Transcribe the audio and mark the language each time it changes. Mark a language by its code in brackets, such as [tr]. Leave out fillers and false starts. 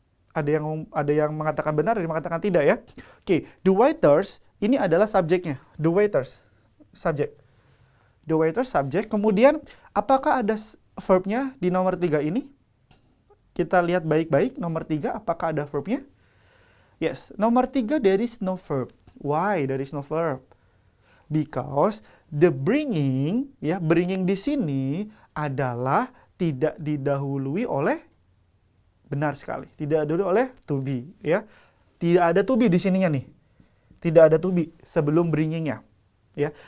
[id] Ada yang mengatakan benar, ada yang mengatakan tidak, ya. Oke, the waiters ini adalah subjeknya. [en] The waiters, subjek. The waiters, subjek. [id] Kemudian, apakah ada verbnya di nomor 3 ini? Kita lihat baik-baik, nomor 3, apakah ada verbnya? [en] Yes, nomor 3, there is no verb. Why there is no verb? Because the bringing, [id] ya, bringing di sini adalah tidak didahului oleh, benar sekali, tidak didahului oleh to be, ya. Tidak ada to be di sininya nih. Tidak ada to be sebelum bringingnya, ya.